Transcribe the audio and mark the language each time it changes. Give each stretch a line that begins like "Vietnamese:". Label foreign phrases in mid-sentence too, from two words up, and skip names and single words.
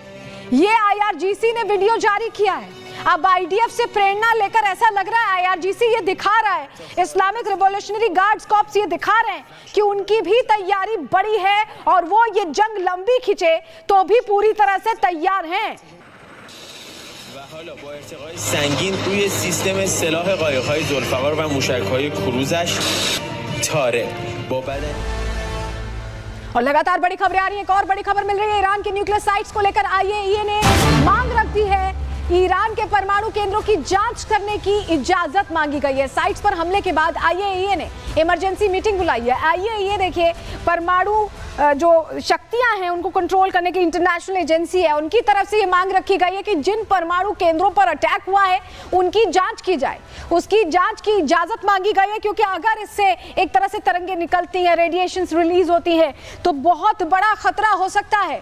Hindi: ये IRGC ने वीडियो जारी किया है। अब IDF से प्रेरणा लेकर ऐसा लग रहा है IRGC ये दिखा रहा है, इस्लामिक रिवॉल्यूशनरी गार्ड्स कॉर्प्स ये दिखा रहे हैं कि उनकी भी तैयारी बड़ी है और वो ये जंग लंबी खिंचे तो भी पूरी तरह से तैयार हैं।
Persian: حالا با ارتقای سنگین روی سیستم سلاح قایق‌های ذوالفقار و موشک‌های کروزش طارق با بدن
Hindi: और लगातार बड़ी खबरें आ रही हैं। एक और बड़ी खबर मिल रही है, ईरान के
English: nuclear sites
Hindi: को लेकर IAEA ने मांग रख दी है ईरान के परमाणु केंद्रों की जांच करने की इजाजत मांगी गई है। साइट्स पर हमले के बाद आईएईए ने
English: emergency meeting
Hindi: बुलाई है। आईएईए देखिए परमाणु जो शक्तियां हैं उनको कंट्रोल करने की
English: international agency
Hindi: है, उनकी तरफ से ये मांग रखी गई है कि जिन परमाणु केंद्रों पर अटैक हुआ है उनकी जांच की जाए, उसकी जांच की इजाजत मांगी गई है, क्योंकि अगर इससे एक तरह से तरंगे निकलती हैं, रेडिएशंस रिलीज होती हैं तो बहुत बड़ा खतरा हो सकता है।